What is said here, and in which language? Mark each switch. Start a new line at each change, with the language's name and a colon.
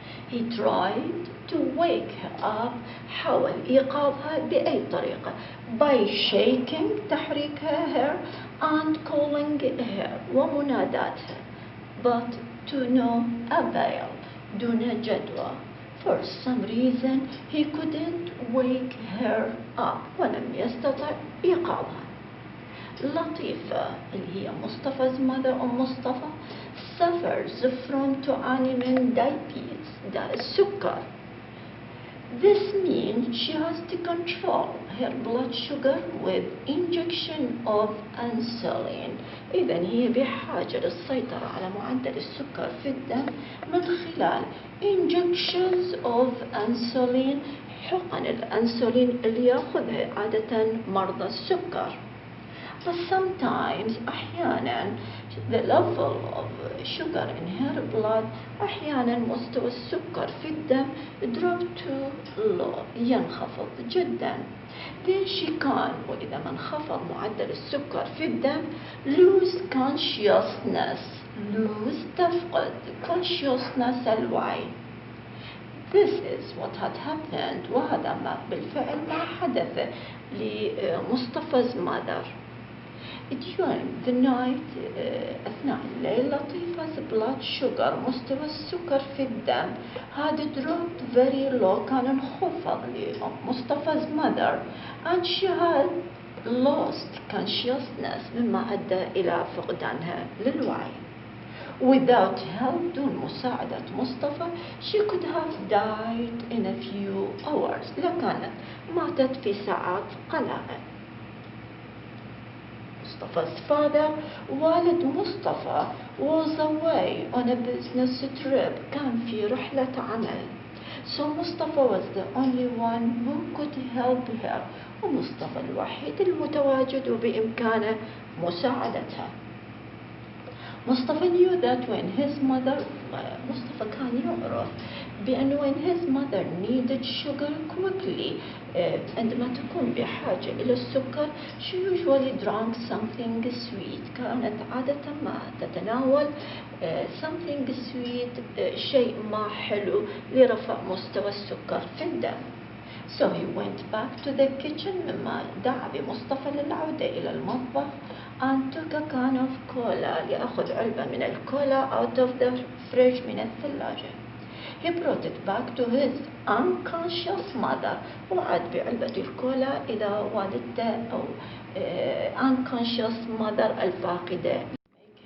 English: He tried to wake her up,
Arabic: حاول إيقاظها بأي طريقة,
English: by shaking,
Arabic: تحريكها
English: her, and calling her,
Arabic: ومناداتها,
English: but to no avail,
Arabic: دون جدوى.
English: For some reason he couldn't wake her up,
Arabic: ولم يستطع إيقاظها. لطيفة اللي هي مصطفى's mother أم مصطفى
English: suffers from
Arabic: تعاني من diabetes, داء السكر.
English: This means she has to control her blood sugar with injection of insulin.
Arabic: إذا هي بحاجة للسيطرة على معدل السكر في الدم من خلال
English: injections of insulin,
Arabic: حقن الأنسولين اللي يأخذها عادة مرضى السكر.
English: But sometimes
Arabic: أحيانا
English: the level of sugar in her blood,
Arabic: أحيانا مستوى السكر في الدم
English: drop too low,
Arabic: ينخفض جدا.
English: Then she can,
Arabic: وإذا ما انخفض معدل السكر في الدم,
English: lose consciousness,
Arabic: تفقد consciousness, الوعي.
English: This is what had happened,
Arabic: وهذا ما بالفعل ما حدث
English: لمصطفى's mother. During the night,
Arabic: أثناء الليل,
English: لطيفة blood sugar,
Arabic: مستوى السكر في الدم
English: had dropped very low,
Arabic: كان انخفض
English: لمصطفى's mother, and she had lost consciousness,
Arabic: مما أدى إلى فقدانها للوعي.
English: Without help,
Arabic: دون مساعدة
English: Mustafa, she could have died in a few hours,
Arabic: لكانت ماتت في ساعات قلائل.
English: Mustapha's father,
Arabic: والد مصطفى,
English: was away on a business trip,
Arabic: كان في رحلة عمل.
English: So Mustafa was the only one who could help her,
Arabic: ومصطفى الوحيد المتواجد وبإمكانه مساعدتها. مصطفى
English: knew that when his mother,
Arabic: مصطفى كان يعرف بأنه
English: when his mother needed sugar quickly,
Arabic: عندما تكون بحاجة إلى السكر,
English: she usually drank something sweet,
Arabic: كانت عادة ما تتناول
English: something sweet,
Arabic: شيء ما حلو لرفع مستوى السكر في الدم.
English: So he went back to the kitchen,
Arabic: مما دعا بمصطفى للعودة إلى المطبخ,
English: and took a can of cola,
Arabic: ليأخذ علبة من الكولا
English: out of the fridge,
Arabic: من الثلاجة.
English: He brought it back to his unconscious mother,
Arabic: وعاد بعلبة الكولا إلى والدته أو
English: unconscious mother
Arabic: الفاقدة.
English: Make